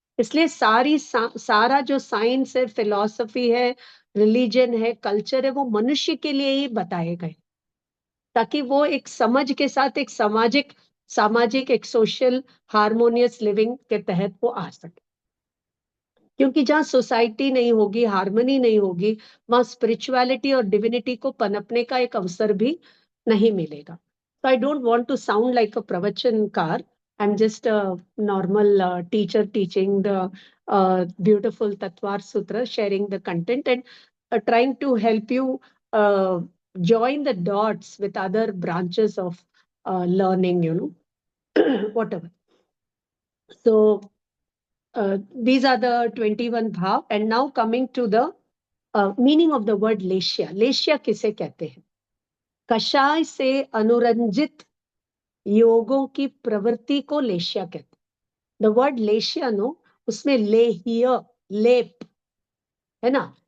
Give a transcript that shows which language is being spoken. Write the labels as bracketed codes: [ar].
[hi] इसलिए सारा जो साइंस है, फिलॉसफी है, रिलीजन है, कल्चर है, वो मनुष्य के लिए ही बताए गए, ताकि वो एक समझ के साथ एक सामाजिक एक सोशल हार्मोनियस लिविंग के तहत वो आ सके। क्योंकि जहाँ सोसाइटी नहीं होगी, हार्मनी नहीं होगी, वहां स्पिरिचुअलिटी और डिविनिटी को पनपने का एक अवसर भी नहीं मिलेगा। [en] So I don't want to sound like a pravachanकार. I'm just a normal teacher teaching the beautiful Tatvar Sutra, sharing the content and trying to help you uh, join the dots with other branches of learning, whatever. So these are the 21 bhav. And now coming to the meaning of the word लेशिया। [hi] लेशिया किसे कहते हैं? कषाय से अनुरंजित योगों की प्रवृत्ति को लेशिया कहते हैं। [en] the word [hi] लेशिया नो, उसमें लेह्य, लेप, है ना।